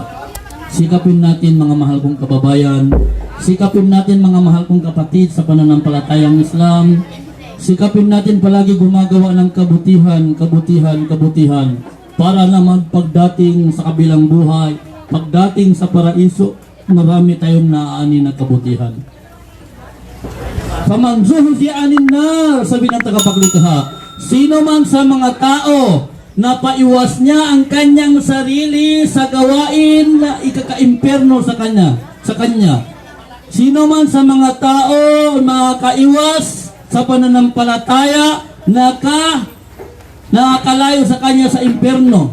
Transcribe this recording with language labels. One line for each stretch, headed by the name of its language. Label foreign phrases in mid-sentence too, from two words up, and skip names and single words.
Filipino: Sikapin natin mga mahal kong kababayan, sikapin natin mga mahal kong kapatid sa pananampalatayang Islam, sikapin natin palagi gumagawa ng kabutihan para naman pagdating sa kabilang buhay, pagdating sa paraiso, marami tayong naaani na kabutihan.
Arabic: فمن زحزح عن النار,
Filipino: sabi ng tagapaglikha, sino man sa mga tao na paiwas niya ang kanyang sarili sa gawain na ikaka-imperno sa kanya. Sino man sa mga tao makaiwas sa pananampalataya nakakalayo sa kanya sa imperno.